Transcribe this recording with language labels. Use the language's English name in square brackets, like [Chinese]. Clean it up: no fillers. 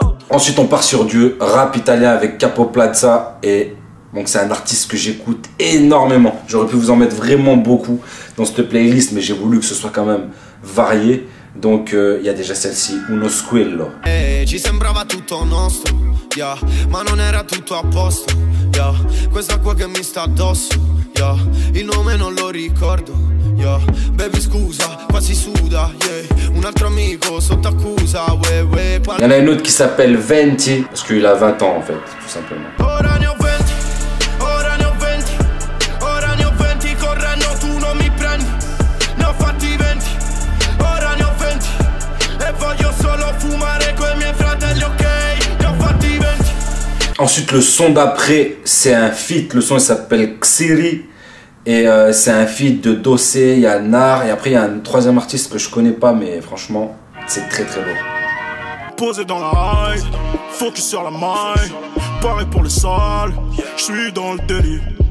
[French] Ensuite, on part sur du rap italien avec Capo Plaza et donc c'est un artiste que j'écoute énormément. J'aurais pu vous en mettre vraiment beaucoup dans cette playlist, mais j'ai voulu que ce soit quand même varié. Donc il y a déjà celle-ci, Uno Squillo. [Italian] Ci sembrava tutto nostro, yeah, ma non era tutto a posto, yeah. Questa qua che mi sta addosso, yeah. Il nome non lo ricordo, Yeah, baby scusa, quasi suda, yeah. Un altro amico sotto accusa, [French] ouais, ouais. Il y en a une autre qui s'appelle Venti, parce qu'il a 20 ans en fait, tout simplement. [Italian] Ora ne ho 20, ora ne ho 20, ora ne ho 20, correndo tu non mi prendi. Ne ho fatti 20, ora ne ho 20, e voglio solo fumare coi miei fratelli, ok? Ne ho fatti 20. [French] Ensuite, le son d'après, c'est un feat. Le son, il s'appelle Xiri. Et c'est un feat de Dossé, il y a Nar. Et après, il y a un troisième artiste que je connais pas, mais franchement, c'est très très lourd. Posé dans la high, focus sur la maille. Pareil pour le sale, je suis dans le délit.